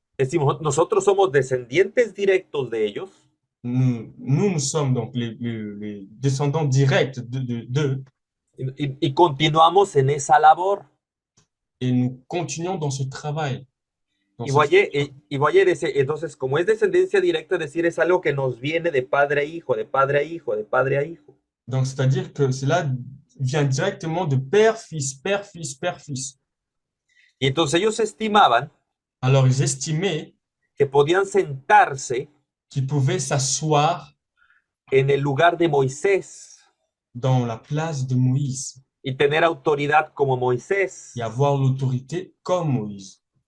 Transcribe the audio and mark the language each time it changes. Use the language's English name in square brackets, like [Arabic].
[Spanish] decimos, nosotros somos descendientes directos de ellos. [French] Nous sommes donc les descendants directs d'eux. [Spanish] Y continuamos en esa labor. [French] Et nous continuons dans ce travail. dans [Spanish] Y [French] cette Boyer, [English] scripture. [Spanish] y Boyer dice, entonces, como es descendencia directa, es decir, es algo que nos viene de padre a hijo, de padre a hijo, de padre a hijo. [French] Donc, c'est-à-dire que cela vient directement de père, fils, père, fils, père, fils. [Spanish] Y entonces ellos estimaban [French] Alors, ils estimaient [Spanish] que podían sentarse [French] qu'ils pouvaient s'asseoir [Spanish] en el lugar de Moisés [French] dans la place de Moïse [Spanish] y tener autoridad como Moisés. [French] et avoir l'autorité comme Moïse.